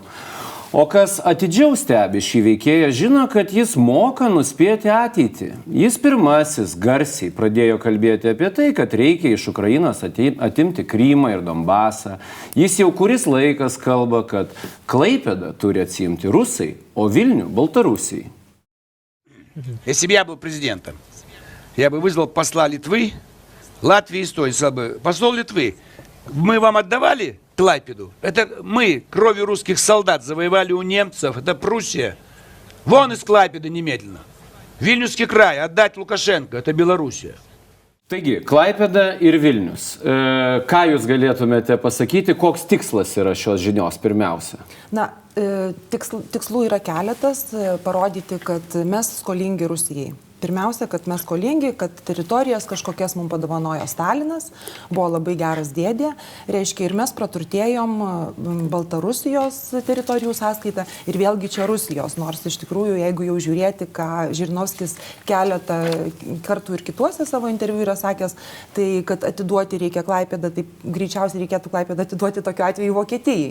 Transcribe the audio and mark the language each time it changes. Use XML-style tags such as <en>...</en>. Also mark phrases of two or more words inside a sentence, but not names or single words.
<lt>O kas atidžiau stebi šį veikėją, žino, kad jis moka nuspėti ateitį. Jis pirmasis garsiai pradėjo kalbėti apie tai, kad reikia iš Ukrainos atimti Krymą ir Donbasą. Jis jau kuris laikas kalba, kad Klaipėdą turi atsiimti rusai, o Vilnių Baltarusijai.</lt> <ru>Если бы я был президентом, я бы вызвал посла Литвы, Латвии, Эстонии, сказал бы: посол Литвы, мы вам отдавали Клайпеду? Это мы кровью русских солдат завоевали у немцев, это Пруссия. Вон из Клайпеды немедленно. Вильнюсский край отдать Лукашенко, это Белоруссия.</ru> <lt>Taigi, Klaipėda ir Vilnius. Ką jūs galėtumėte pasakyti, koks tikslas yra šios žinios pirmiausia? Na, tikslų yra keletas, parodyti, kad mes skolingi Rusijai. Pirmiausia, kad mes skolingi, kad teritorijas kažkokias mums padovanojo Stalinas, buvo labai geras dėdė, reiškia, ir mes praturtėjom Baltarusijos teritorijų sąskaitą ir vėlgi čia Rusijos, nors iš tikrųjų, jeigu jau žiūrėti, ką Žirinovskis keletą kartų ir kituose savo interviu yra sakęs, tai kad atiduoti reikia Klaipėdą, tai greičiausiai reikėtų Klaipėdą atiduoti tokiu atveju Vokietijai.</lt>